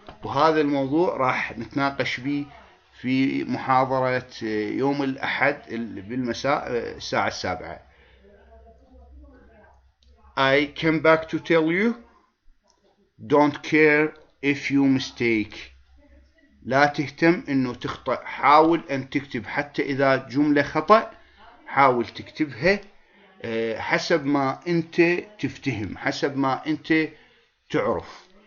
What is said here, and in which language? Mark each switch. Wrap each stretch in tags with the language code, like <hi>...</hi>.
<ar>وهذا الموضوع راح نتناقش به في محاضرة يوم الأحد بالمساء الساعة 7.</ar> <en>I came back to tell you, don't care if you mistake.</en> <ar>لا تهتم انه تخطأ، حاول ان تكتب حتى اذا جملة خطأ، حاول تكتبها حسب ما انت تفتهم، حسب ما انت تعرف.</ar>